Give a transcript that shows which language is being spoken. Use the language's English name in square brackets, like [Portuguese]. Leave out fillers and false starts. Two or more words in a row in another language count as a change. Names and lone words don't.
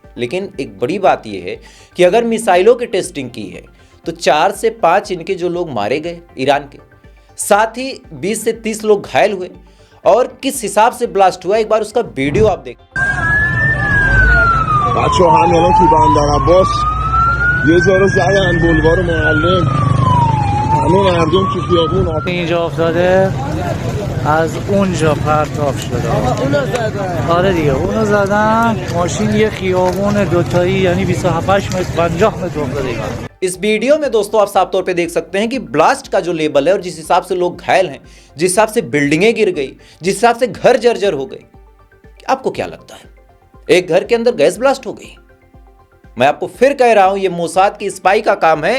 [Hindi] लेकिन एक बड़ी बात यह है कि अगर मिसाइलों की टेस्टिंग की है तो 4 से 5 इनके जो लोग मारे गए ईरान के, साथ ही 20 से 30 लोग घायल हुए। और किस हिसाब से ब्लास्ट हुआ एक बार उसका वीडियो आप देख। [Persian] زدن بلوار معلم همه مردم تو خیابون اینجا افتاده از اونجا پرتاب شده. آره دیگه اونو زدن. ماشین یه خیابون دوتایی یعنی 27 متر 50 متر افتاده. [Hindi] इस वीडियो में दोस्तों आप साफ तौर पे देख सकते हैं कि ब्लास्ट का जो लेवल है और जिस हिसाब से लोग घायल हैं, जिस हिसाब से बिल्डिंगें गिर गई, जिस हिसाब से घर जर्जर हो गए, आपको क्या लगता है एक घर के अंदर [English] gas blast [Hindi] हो गई? मैं आपको फिर कह रहा हूं ये मोसाद की स्पाई का काम है।